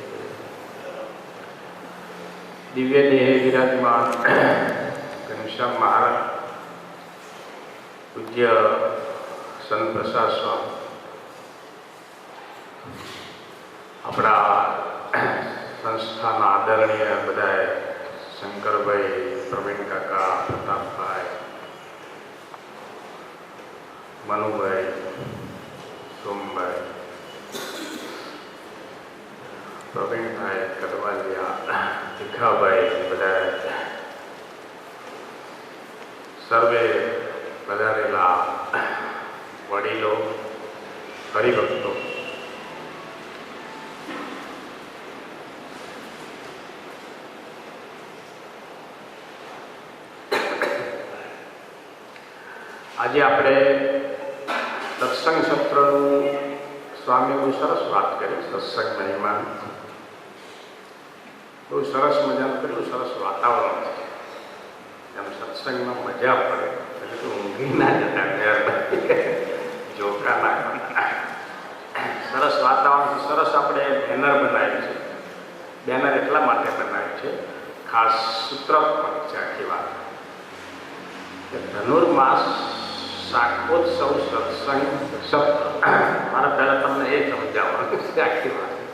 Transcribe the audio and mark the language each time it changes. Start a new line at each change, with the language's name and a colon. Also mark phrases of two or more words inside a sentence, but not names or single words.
Gujarati: દિવ્ય દેહ વિરાજમાન ઘનશ્યામ મહારાજ પૂજ્ય સંત પ્રસાદ સ્વામી અપના સંસ્થાના આદરણીય બધાએ શંકર ભાઈ, પ્રવીણ કાકા, પ્રતાપ ભાઈ, મનુ ભાઈ, સોમ ભાઈ, પ્રવીણ ભાઈ કદવાલિયા, ભીખા ભાઈ બધાએ સર્વે પધારેલા વડીલો હરિભક્તો આજ આપણે સત્સંગ સત્રનું સ્વામી બહુ સરસ વાત કરી સત્સંગ મહિમા બહુ સરસ મજા કરેલું સરસ વાતાવરણ છે એમ સત્સંગમાં મજા પડે એટલે તો ઊંઘી ના જતા જોકા ના સરસ વાતાવરણ સરસ આપણે બેનર બનાવ્યું છે બેનર એટલા માટે બનાવ્યું છે ખાસ સૂત્ર પણ છે આખી વાત કે ધનુર્માસ શાકોત્સવ સત્સંગ સત્ર મારા પહેલાં તમને એ સમજાવવાનું છે આખી વાત